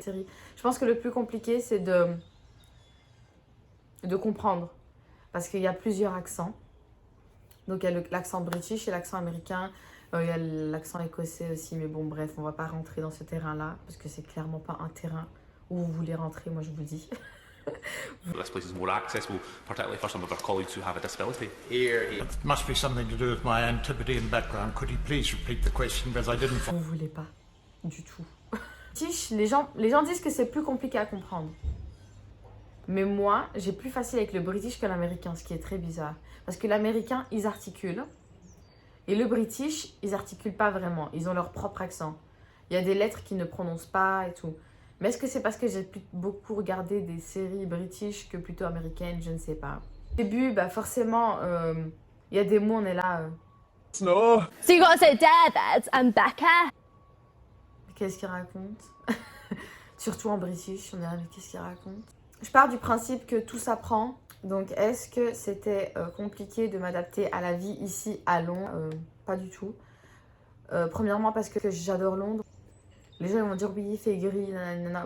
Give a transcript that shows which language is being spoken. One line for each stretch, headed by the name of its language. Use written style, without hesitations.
French: Je pense que le plus compliqué, c'est de comprendre. Parce qu'il y a plusieurs accents. Donc il y a l'accent british et l'accent américain. Il y a l'accent écossais aussi. Mais bon, bref, on va pas rentrer dans ce terrain-là. Parce que c'est clairement pas un terrain où vous voulez rentrer, moi je vous le dis.
English: This place is more accessible, particularly for some of our colleagues who have a disability. It must be something to do with my Antipodean background. Could you please repeat the question because I didn't...
French: Vous voulez pas du tout. Les gens disent que c'est plus compliqué à comprendre. Mais moi, j'ai plus facile avec le british que l'américain, ce qui est très bizarre. Parce que l'américain, ils articulent. Et le british, ils articulent pas vraiment. Ils ont leur propre accent. Il y a des lettres qu'ils ne prononcent pas et tout. Mais est-ce que c'est parce que j'ai beaucoup regardé des séries british que plutôt américaines? Je ne sais pas. Au début, forcément, il y a des mots, on est là...
English: No. So you gotta say, David, I'm Becca.
French: Qu'est-ce qu'il raconte? Surtout en British, on est là, mais qu'est-ce qu'il raconte? Je pars du principe que tout s'apprend. Donc, est-ce que c'était compliqué de m'adapter à la vie ici à Londres? Pas du tout. Premièrement, parce que j'adore Londres. Les gens ils vont dire oui, il fait gris, nanana.